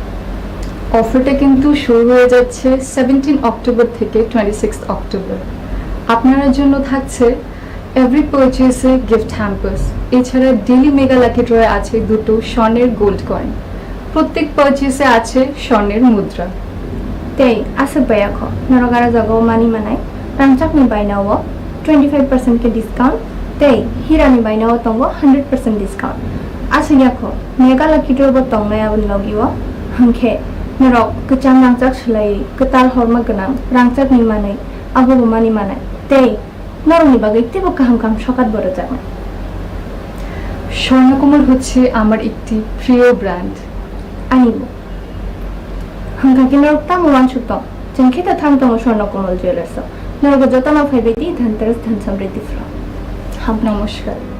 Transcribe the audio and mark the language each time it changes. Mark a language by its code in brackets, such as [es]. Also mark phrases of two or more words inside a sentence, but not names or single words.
[bn] অফারটা কিন্তু শুরু হয়ে যাচ্ছে 17 অক্টোবর থেকে 26 অক্টোবর। আপনার জন্য থাকছে [en] every purchase gift hampers. [bn] এছাড়া [en] daily mega lucky draw [bn] আছে দুটো স্বর্ণের [en] gold coin. [bn] প্রত্যেক পারচেসে আছে স্বর্ণের মুদ্রা। [trp] Tei asap bayakho norogara jago mani manai rangchakni bainao 25% ke discount tei hirani bainao tongo 100% discount asiyakho [en] mega lucky draw [trp] bo tongnai abun logiwo hangkhe norok kecham rangchak slai ketal horma ganang rangchakni manai abo bo mani manai tei noroni bagai tebo kaham kam sokat boro jagna [bn] স্বর্ণকমল হচ্ছে আমার একটি প্রিয় ব্র্যান্ড। [trp] anibo hangkaki norok tamo wansukto jengkita thang tongo swarnakomal jewelers norogo jotano phaibedi dhanteras dhan samriddhi flo [bn] নমস্কার।